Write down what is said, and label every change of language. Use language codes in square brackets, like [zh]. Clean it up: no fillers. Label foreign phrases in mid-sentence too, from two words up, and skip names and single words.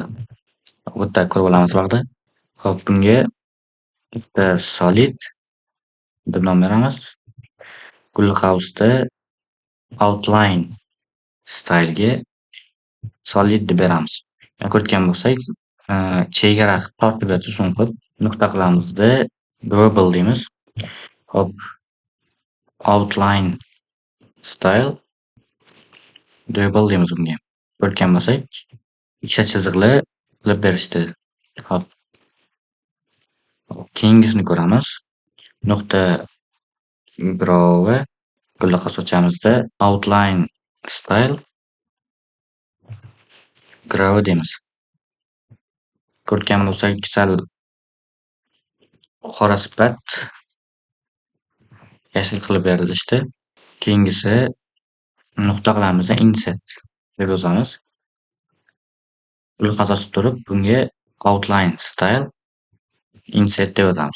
[uz] Bu yerda ko'rib olamiz vaqtda. Hop, bunga bitta solid deb nom beramiz. Gulli qavsda [en] outline style'ga [uz] solid deb beramiz. Ko'rgan bo'lsak, chegara tortib berdi, so'ng qilib nuqta qilamizda global deymiz. Hop, [en] outline style double [uz] deymiz bunga. Ko'rgan bo'lsak, ikkita chiziqli qilib berishdi. Hop, keyingisini ko'ramiz. Nuqta grow gulli qavs ochamizda [en] outline style grow [uz] deymiz. Ko'rgan bo'lsak, sal qora sifat yashil qilib berilishdi. Keyingisi nuqta qilamiz, insert deb yozamiz. Gulli qavs ochib turib, bunga [en] outline style insert [uz] deb yozamiz.